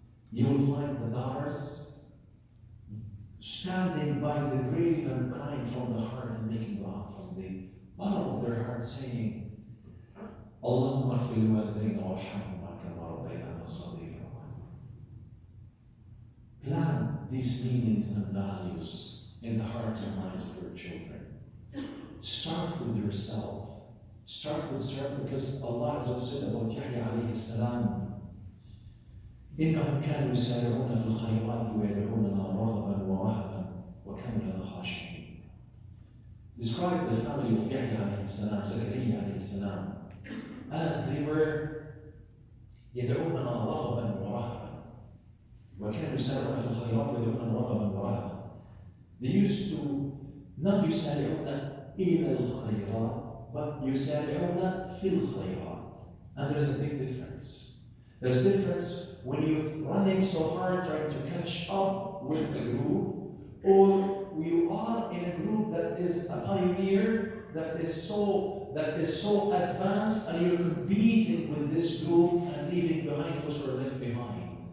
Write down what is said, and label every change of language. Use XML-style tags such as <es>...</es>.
<en>You will find the daughters standing by the grave and crying from the heart and making dua from the bottom of their heart, saying,</en> <ar>اللهم اغفر لوالدينا وارحمهما كما ربيانا صغيرا.</ar> <en>Plant these meanings and values in the hearts and minds of your children. Start with yourself. Start with self, because Allah said about Yahya alayhi salam,</en> <ar>إنهم كانوا يسارعون في الخيرات ويدعوننا رغبا ورهبا وكانوا لنا خاشعين.</ar> <en>Describe the family of Yahya alayhi salam, Zakaria alayhi salam, as they were</en> <ar>يدعوننا رغبا ورهبا وكانوا يسارعون في الخيرات ويدعوننا رغبا ورهبا.</ar> <en>They used to not</en> <ar>يسارعون إلى الخيرات,</ar> <en>but</en> <ar>يسارعون في الخيرات.</ar> <en>And there's a big difference. There's a difference when you're running so hard trying to catch up with a group, or you are in a group that is a pioneer, that is so advanced, and you're competing with this group and leaving behind those who are left behind.</en>